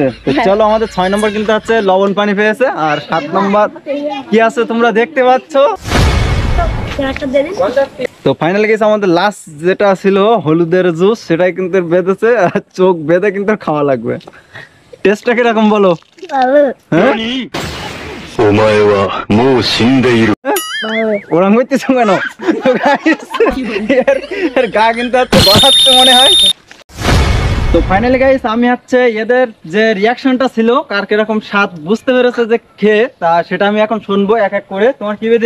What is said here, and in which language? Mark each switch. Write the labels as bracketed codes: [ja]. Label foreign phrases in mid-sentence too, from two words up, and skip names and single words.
[bn] তো চলো আমাদের 6 নম্বর কিন্তু হচ্ছে লবণ পানি পেয়েছে, আর 7 নম্বর কি আছে তোমরা দেখতে পাচ্ছ। একটা দে দিন। তো ফাইনালি গেছে আমাদের লাস্ট যেটা ছিল হলুদের জুস, সেটাই কিন্তু বেঁধেছে, আর চোখ বেঁধে কিন্তু খাওয়া লাগবে। টেস্টটা কিরকম বলো? ভালো হ্যাঁ [ja] お前はもう死んでいる。 [bn] ভালো। ওরম করতেছো কেন? তো guys, এর গা কিন্তু হচ্ছে গলাচ্ছে মনে হয়। তো [en] finally guys [bn] আমি হচ্ছে এদের যে রিয়াকশনটা ছিল কার কিরকম স্বাদ বুঝতে পেরেছে যে খেয়ে, তা সেটা আমি এখন শুনবো এক এক করে। তোমার কি বে দিল?